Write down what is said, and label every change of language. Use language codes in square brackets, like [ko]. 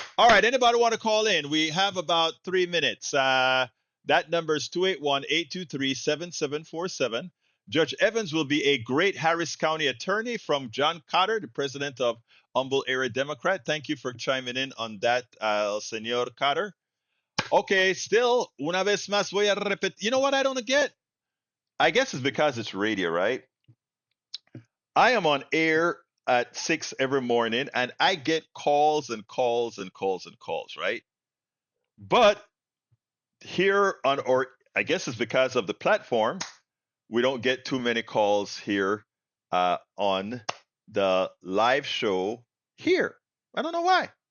[en] All right. Anybody want to call in? We have about 3 minutes. That number is 281-823-7747. Judge Evans will be a great Harris County attorney from John Cotter, the president of Humboldt Area Democrat. Thank you for chiming in on that, Senor Cotter. Okay, still, [es] una vez más voy a repetir. [en] You know what I don't get? I guess it's because it's radio, right? I am on air at 6 every morning, and I get calls and calls and calls and calls, right? But here or I guess it's because of the platform, we don't get too many calls here on the live show here. I don't know why.